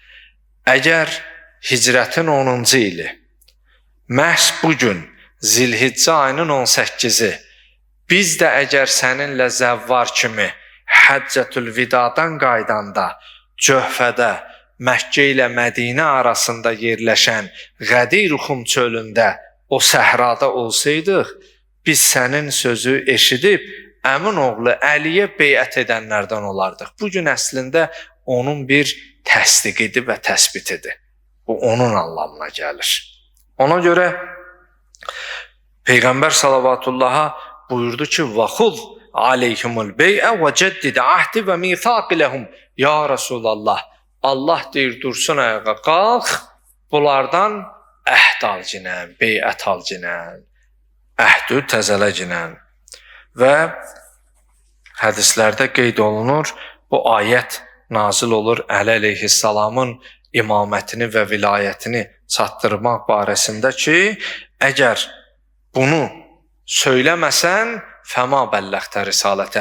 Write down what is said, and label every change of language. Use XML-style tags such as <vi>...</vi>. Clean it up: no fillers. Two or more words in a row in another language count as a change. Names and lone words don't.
<az>əgər hicrətin 10-cu ili, məhz bugün Zilhiccə ayının 18-i, biz də əgər səninlə zəvvar kimi Həccətül Vidadan qaydanda, Cöhfədə, Məkkə ilə Mədinə arasında yerləşən Qədirxum çölündə, o səhrada olsaydıq, biz sənin sözü eşidib, əmin oğlu Əliyə beyət edənlərdən olardıq. Bugün əslində onun bir təsdiqidir və təsbitidir. Bu onun anlamına gəlir. Ona görə Peyğəmbər salavatullaha buyurdu ki,</az> <ar>وَخُذْ عَلَيْهِمُ الْبَيْءَ وَجَدِّدْ عَهْدِ وَمِيثَاقِ لَهُمْ. يا رسول الله,</ar> <az>Allah deyir, dursun ayağa, qalx, bunlardan əhd al cinən, beyət al cinən, əhd təzələ cinən. Və hədislərdə qeyd olunur, bu ayət nazil olur Əli əleyhissalamın imamətini və vilayətini çatdırmaq barəsində ki, əgər bunu söyləməsən,</az> <ar>فما بلغت رسالته.</ar>